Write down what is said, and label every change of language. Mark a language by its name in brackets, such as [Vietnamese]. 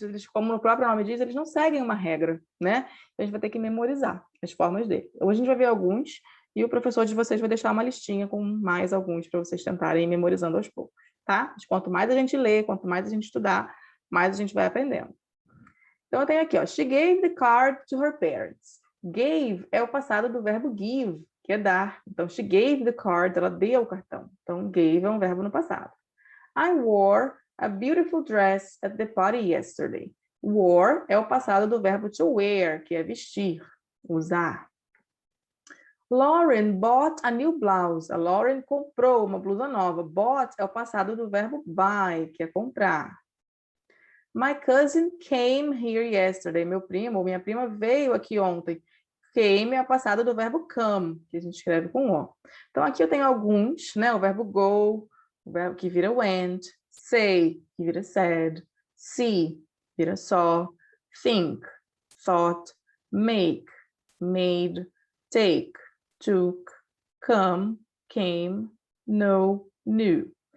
[Portuguese] Eles, como o próprio nome diz, eles não seguem uma regra, né? Então, a gente vai ter que memorizar as formas dele. Hoje a gente vai ver alguns e o professor de vocês vai deixar uma listinha com mais alguns para vocês tentarem ir memorizando aos poucos, tá? Mas quanto mais a gente lê, quanto mais a gente estudar, mais a gente vai aprendendo. Então, eu tenho aqui, ó, [English] she gave the card to her parents. [Portuguese] Gave é o passado do verbo give, que é dar. Então, [English] she gave the card, [Portuguese] ela deu o cartão. Então, gave é um verbo no passado. [English] I wore a beautiful dress at the party yesterday. [Portuguese] Wore é o passado do verbo to wear, que é vestir, usar. [English] Lauren bought a new blouse. [Portuguese] A Lauren comprou uma blusa nova. Bought é o passado do verbo buy, que é comprar. [English] My cousin came here yesterday. [Portuguese] Meu primo ou minha prima veio aqui ontem. Came é a passada do verbo come, que a gente escreve com O. Então, aqui eu tenho alguns, né? O verbo go, o verbo que vira went, say, que vira said, see, vira saw, think, thought, make, made, take, took, come, came, know, knew.